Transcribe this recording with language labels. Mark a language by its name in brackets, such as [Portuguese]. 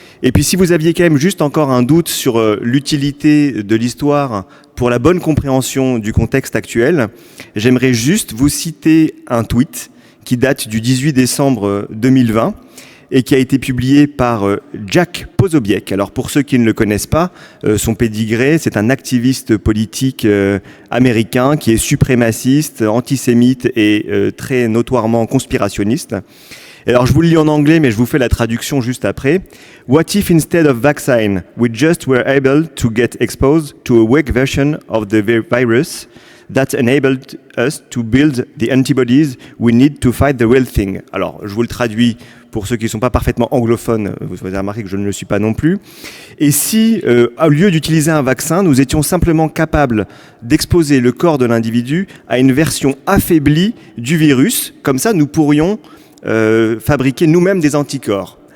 [French] Et puis si vous aviez quand même juste encore un doute sur l'utilité de l'histoire pour la bonne compréhension du contexte actuel, j'aimerais juste vous citer un tweet qui date du 18 décembre 2020, et qui a été publié par Jack Posobiec. Alors pour ceux qui ne le connaissent pas, son pédigré, c'est un activiste politique américain qui est suprémaciste, antisémite et très notoirement conspirationniste. Alors je vous le lis en anglais, mais je vous fais la traduction juste après. [English] What if instead of vaccine, we just were able to get exposed to a weak version of the virus that enabled us to build the antibodies we need to fight the real thing. [French] Alors, je vous le traduis pour ceux qui ne sont pas parfaitement anglophones, vous avez remarqué que je ne le suis pas non plus. Et si, au lieu d'utiliser un vaccin, nous étions simplement capables d'exposer le corps de l'individu à une version affaiblie du virus, comme ça nous pourrions fabriquer nous-mêmes des anticorps.